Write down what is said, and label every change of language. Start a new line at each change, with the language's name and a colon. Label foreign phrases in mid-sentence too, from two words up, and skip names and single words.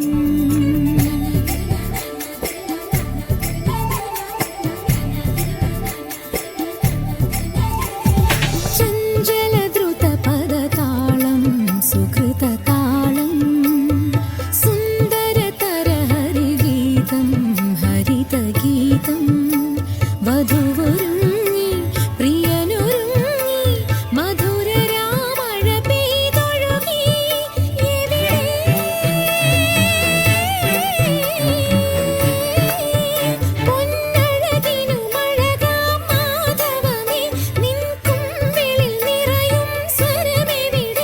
Telugu: చంచలద్రుత పదతాళం సుకృత తాళం. సుందరతర హరిగీతం హరిత గీతం. వధువరుణ్ణి
Malayalam: പ്രിയനൊരുങ്ങി മധുര രാമഴ പെയ്തൊഴുകി. പൊന്നഴകിനു മഴകാം മാധവമേ, നിൻ കുമ്പിളിൽ നിറയും സ്വരമെവിടെ.